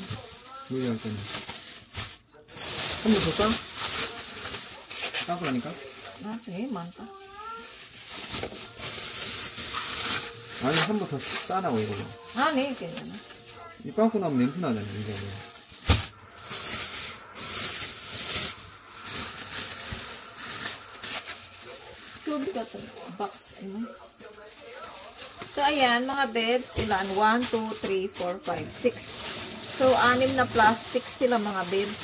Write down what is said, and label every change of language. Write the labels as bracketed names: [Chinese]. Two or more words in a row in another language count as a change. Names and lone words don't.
[Korean] 요리할 때는. 한 번 더 싸? 싸고 나니까? 아, 되게 많다. 아니, 한 번 더 싸라고, 이거. 아, 네, 괜찮아. 이 빵꾸 나면 냄새 나잖아, 이게. [Filipino] Tubig ka to. Box. Ano? So, ayan, mga bebs. Ilan? 1, 2, 3, 4, 5, 6. So, 6 na plastic sila, mga bebs.